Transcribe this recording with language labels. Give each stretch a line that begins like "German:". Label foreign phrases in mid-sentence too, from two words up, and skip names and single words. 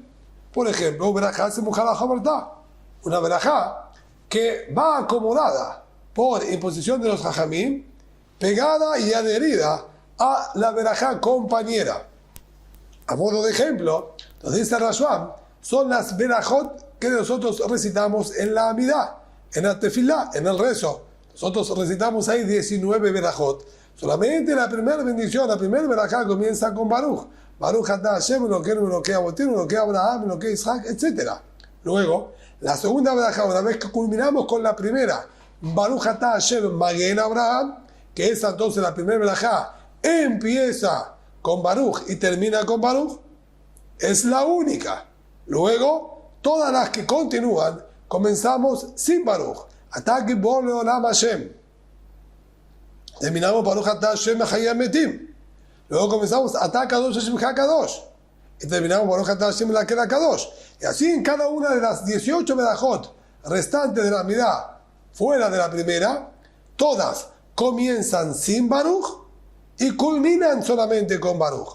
Spanish: Por ejemplo,
Hebrew: ברכה סמוכה לחברתה,
Spanish: una berajá que va acomodada por imposición de los jajamim, pegada y adherida a la berajá compañera. A modo de ejemplo, nos dice Rashbam, son las berajot que nosotros recitamos en la amidá, en la tefilá, en el rezo. Nosotros recitamos ahí 19 berajot. Solamente la primera bendición, la primera berajá comienza con Baruch.
Hebrew: ברוך אתה השם, אלוקינו, אלוקי אבותינו, אלוקי אברהם, אלוקי יצחק, etc.
Spanish: Luego, la segunda verajá, una vez que culminamos con la primera,
Hebrew: ברוך אתה השם מגן אברהם,
Spanish: que es entonces la primera verajá, empieza con Baruch y termina con Baruch, es la única. Luego, todas las que continúan, comenzamos sin Baruch.
Hebrew: אתה גבור לעולם השם. Terminamos ברוך אתה השם מחיה מתים.
Spanish: Luego comenzamos
Hebrew: אתה קדוש השם הקדוש.
Spanish: Y terminamos
Hebrew: ברוך אתה השם האל הקדוש.
Spanish: Y así en cada una de las 18 verajot restantes de la Midá, fuera de la primera, todas comienzan sin Baruch y culminan solamente con Baruch.